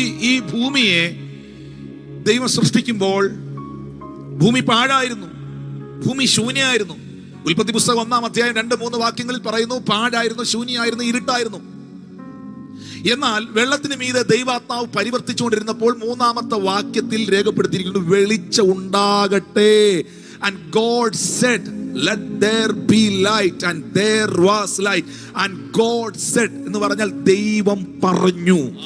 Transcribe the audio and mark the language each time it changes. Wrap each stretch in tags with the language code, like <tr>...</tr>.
<ml>ഈ ഭൂമിയെ ദൈവം സൃഷ്ടിക്കുമ്പോൾ ഭൂമി പാഴായിരുന്നു, ഭൂമി ശൂന്യായിരുന്നു. ഉൽപ്പത്തി പുസ്തകം 1-ാം അധ്യായം 2-3 വാക്യങ്ങളിൽ പറയുന്നു, പാഴായിരുന്നു, ശൂന്യായിരുന്നു, ഇരുട്ടായിരുന്നു. എന്നാൽ വെള്ളത്തിന് മീതെ ദൈവാത്മാവ് പരിവർത്തിച്ചുകൊണ്ടിരുന്നപ്പോൾ 3-ാമത്തെ വാക്യത്തിൽ രേഖപ്പെടുത്തിയിരിക്കുന്നു, വെളിച്ചം ഉണ്ടാകട്ടെ.</ml> <en>And God said, let there be light, and there was light. And God said</en> <ml>എന്ന് പറഞ്ഞാൽ ദൈവം പറഞ്ഞു.</ml>